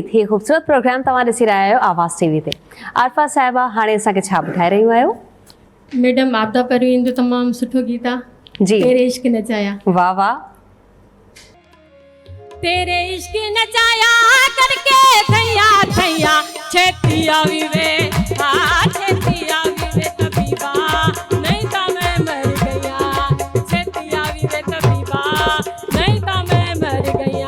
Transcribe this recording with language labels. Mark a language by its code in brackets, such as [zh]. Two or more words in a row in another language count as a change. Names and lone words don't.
[sd] ही ख़ूबसूरत प्रोग्राम तव्हां ॾिसी रहिया आहियो आवाज़ टीवी ते। आरफा साहिबा, हाणे असांखे छा ॿुधाए रहियूं आहियो? मैडम आपदा परवीन जो तमामु सुठो गीत आहे, जी, [pa] تیرے عشق نچایا. [sd] वाह वाह। [pa] تیرے عشق نچایا کرکے تھیا تھیا چھیتی آوی وے، چھیتی آوی وے طبیبا، نہیں تو میں مر گیا. چھیتی آوی وے طبیبا، نہیں تو میں مر گیا.